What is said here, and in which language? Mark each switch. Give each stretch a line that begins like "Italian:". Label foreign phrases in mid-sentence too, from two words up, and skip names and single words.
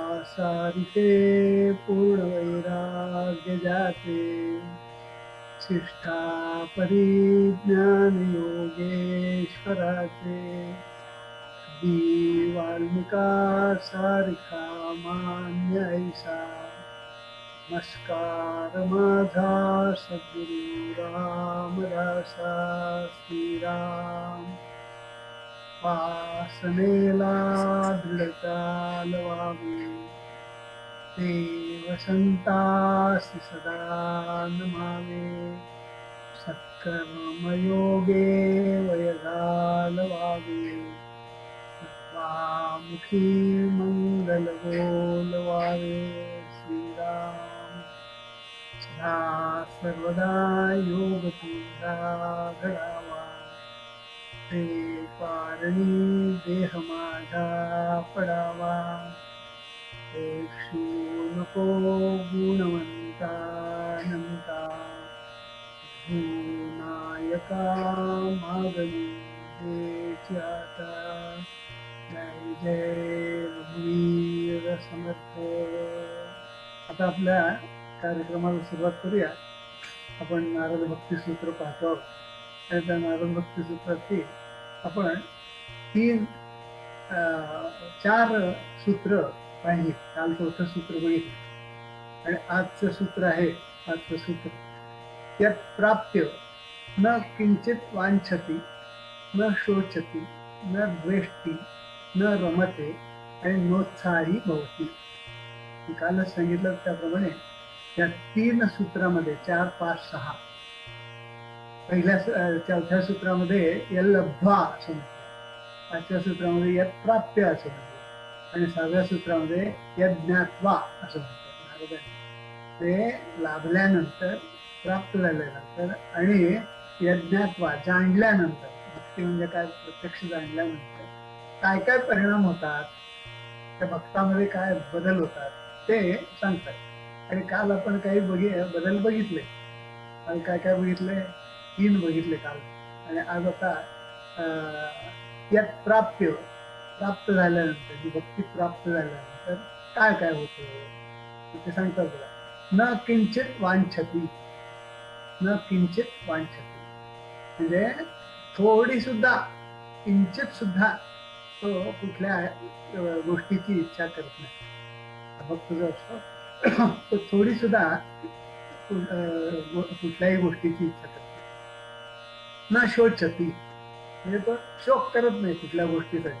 Marathi: सारिते पूर्ण वैराग्य जाते शिष्ठा परिज्ञान योगेश्वराचे वाल्मिका सारिखा मान्य ऐसा नमस्कार माझा सद्गुरु रामदासा श्रीराम वासनेला दृढता लवावी देवसंतासी सदा नमावे सत्कर्मयोगे वयगालवावे सत्वामुखी मंगल बोलवावे श्रीराम सदा सर्वदा योग तुझा घडावा ते कारणी देह माझा पडावा एकशू नको गुणवंता नंता नायका मागणी देची आता जय जय रघुवीर समर्थ. आता आपल्या कार्यक्रमाला सुरुवात करूया. आपण नारद भक्ती सूत्र पाहतो आहोत आणि त्या नारद भक्ती सूत्राची आपण चार सूत्र पाहिली. काल चौथं सूत्र बघितलं आणि आजचं सूत्र आहे. आजचं सूत्र
Sanskrit: यत् प्राप्य न किंचित वांछति न शोचति न द्वेष्टि न रमते आणि नोत्साही भवती.
Marathi: कालच सांगितलं त्याप्रमाणे या 3 सूत्रामध्ये 4, 5, 6 पहिल्या चौथ्या सूत्रामध्ये यल्लब्ध्वा असं म्हटलं, 5व्या सूत्रामध्ये
Sanskrit: यत् प्राप्य
Marathi: असं म्हटलं आणि 6व्या सूत्रामध्ये
Sanskrit: यत् ज्ञात्वा
Marathi: असं म्हटलं. ते लाभल्यानंतर, प्राप्त झाल्यानंतर आणि यज्ञात्वा जाणल्यानंतर, भक्ती म्हणजे काय, प्रत्यक्ष जाणल्यानंतर काय काय परिणाम होतात, त्या भक्तामध्ये काय बदल होतात ते सांगतात. आणि काल आपण काही बदल बघितले. काल काय काय बघितले, 3 बघितले काल. आणि आज आता
Sanskrit: यत् प्राप्य,
Marathi: प्राप्त झाल्यानंतर, जी भक्ती प्राप्त झाल्यानंतर काय काय होतं ते सांगतात बघा.
Sanskrit: न किंचित वांछति, न किंचित वांछति
Marathi: म्हणजे थोडी सुद्धा, किंचित सुद्धा तो कुठल्या गोष्टीची इच्छा करत नाही. भक्त जो असतो तो थोडी सुद्धा कुठल्याही गोष्टीची इच्छा करत नाही.
Sanskrit: न शोचती
Marathi: म्हणजे तो शोक करत नाही कुठल्या गोष्टीसाठी.